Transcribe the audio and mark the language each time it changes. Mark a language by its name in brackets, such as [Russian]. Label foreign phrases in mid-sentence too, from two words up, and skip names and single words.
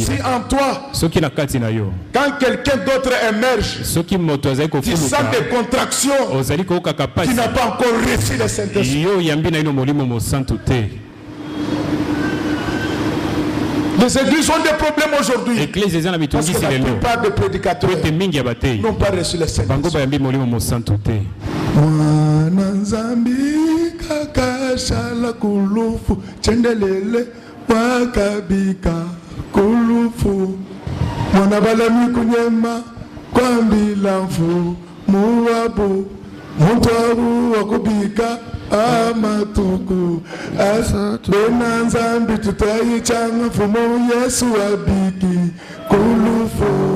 [French] Si en toi, quand quelqu'un d'autre émerge, tu sens des contractions, tu n'as pas encore reçu le Saint-Esprit. Les églises ont des problèmes aujourd'hui. Parce que la plupart des prédicateurs n'ont pas reçu le Saint-Esprit. [Lunda] Mwana Nzambi kakashala kulufu chendelele wakabika kulufu mwana balami kunyema kwambila mfu muwabu mutwabu wakubika amatuku bena Nzambi tutayichanga mfumu Yesu wabiki kulufu